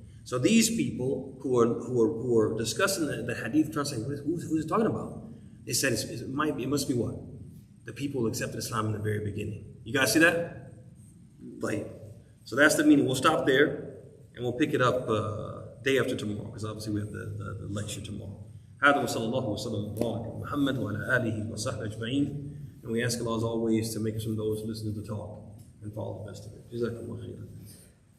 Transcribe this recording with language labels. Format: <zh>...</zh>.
<en>So these people who are discussing the hadith, translating who's it talking about? They said it must be what? The people who accepted Islam in the very beginning. You guys see that? Right. So that's the meaning. We'll stop there and we'll pick it up day after tomorrow, because obviously we have the lecture tomorrow.</en> <ar>هذا وصلى الله وسلم على محمد وعلى آله وصحبه أجمعين.</ar> <en>And we ask Allah as always to make us from those who listen to the talk and follow the best of it.</en> <ar>جزاكم الله خيرا.</ar>